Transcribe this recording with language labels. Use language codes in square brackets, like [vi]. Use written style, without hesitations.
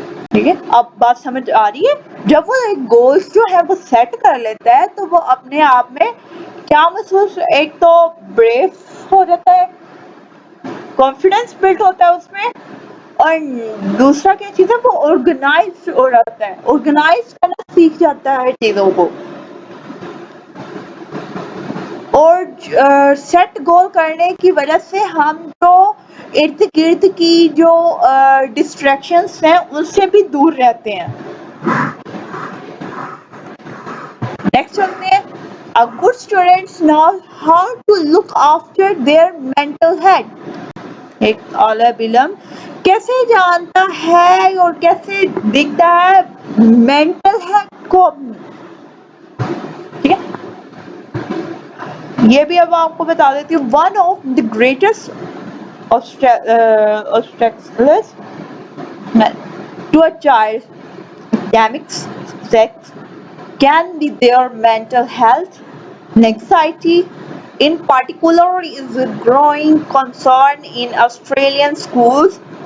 [ur] ٹھیک ہے، اب بات سمجھ آ رہی ہے؟ جب وہ ایک گولز جو ہے وہ سیٹ کر لیتا ہے تو وہ اپنے آپ میں کیا محسوس، ایک تو بریو ہو جاتا ہے، کانفیڈنس بلڈ ہوتا ہے اس میں، اور دوسرا کیا چیز ہے، وہ آرگنائز ہو جاتا ہے، آرگنائز کرنا سیکھ جاتا ہے چیزوں کو. اور سیٹ گول کرنے کی وجہ سے ہم جو ارد گرد کی جو ڈسٹریکشنس ہیں ان سے بھی دور رہتے ہیں. نیکسٹ چلتے ہیں. [en] A good student knows how to look after their mental health. [ur] ایک طالب علم کیسے جانتا ہے اور کیسے دیکھتا ہے مینٹل ہیلتھ کو. ٹھیک ہے، یہ بھی اب آپ کو بتا دیتی ہوں. [en] One of the greatest obstacles to a child's academic success can be their mental health. Anxiety, in particular, is a growing concern in Australian schools.